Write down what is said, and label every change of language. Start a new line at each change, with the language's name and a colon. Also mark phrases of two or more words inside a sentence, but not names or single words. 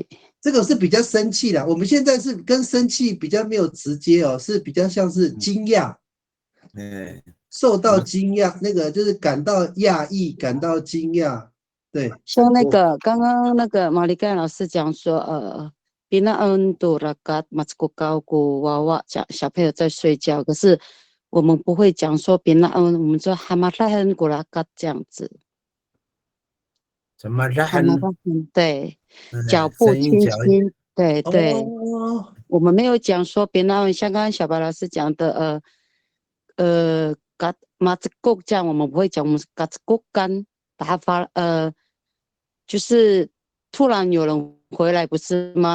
Chinese: 这个是比较生气的。我们现在是跟生气比较没有直接哦，是比较像是惊讶，受到惊讶，那个就是感到讶异，感到惊讶。对，像那个刚刚那个马里盖老师讲说，
Taroko: binaan tu rakat maskukau ku wawa
Chinese: 讲小朋友在睡觉，可是我们不会讲说 binaan，我们说
Taroko: hamarahan ku rakat
Chinese: 这样子。什么 hamarahan 对，脚步轻轻，对对。我们没有讲说 binaan，像刚刚小白老师讲的，
Taroko: kat maskuk
Chinese: 这样我们不会讲，我们 katkukan 把它发就是突然有人回来，不是吗？